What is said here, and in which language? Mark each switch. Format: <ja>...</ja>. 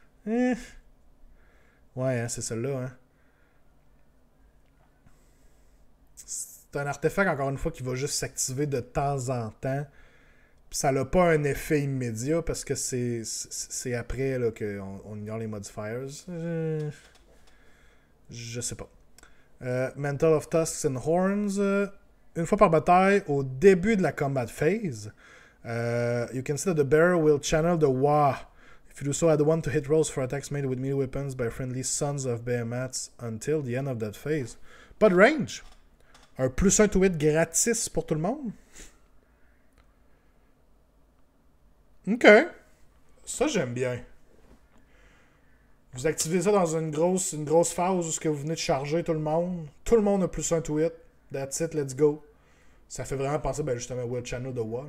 <fr>Ouais, hein, c'est celle-là, hein. C'est un artefact, encore une fois, qui va juste s'activer de temps en temps. Puis ça n'a pas un effet immédiat parce que c'est après là, qu'on ignore les modifiers. Je sais pas. Mantle of Tusks and Horns. Une fois par bataille, au début de la combat phase,</fr> <en>you can see that the bearer will channel the Wa. If you do so, add 1 to hit rolls for attacks made with melee weapons by friendly sons of Behemoths until the end of that phase.</en> <fr>Pas de range. Un plus 1 to hit gratis pour tout le monde. Ok. Ça, j'aime bien. Vous activez ça dans une grosse phase où vous venez de charger tout le monde. Tout le monde a plus 1 to hit.</fr> <en>That's it, let's go.</en> <fr>Ça fait vraiment penser justement à Will Channel de Wa.</fr>